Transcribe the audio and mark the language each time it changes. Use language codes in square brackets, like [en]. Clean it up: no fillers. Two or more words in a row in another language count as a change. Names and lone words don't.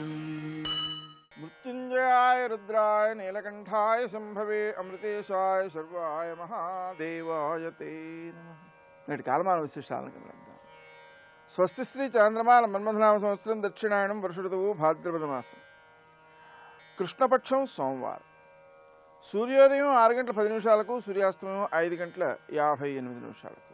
[sa] मृत्युंजयाय रुद्राय नीलकंठाय शंभवे अमृतेशाय सर्वाय महादेवाय ते नमः। [te] నేటి కాలమాన విశేషాలను గమనిద్దాం. స్వస్తి శ్రీ చాంద్రమాన మన్మథనామ సంవత్సరం దక్షిణాయనం వర్ష ఋతువు భాద్రపద మాసం కృష్ణపక్షం సోమవారం. సూర్యోదయం 6 గంటల 10 నిమిషాలకు, సూర్యాస్తమయం 5 గంటల 58 నిమిషాలకు.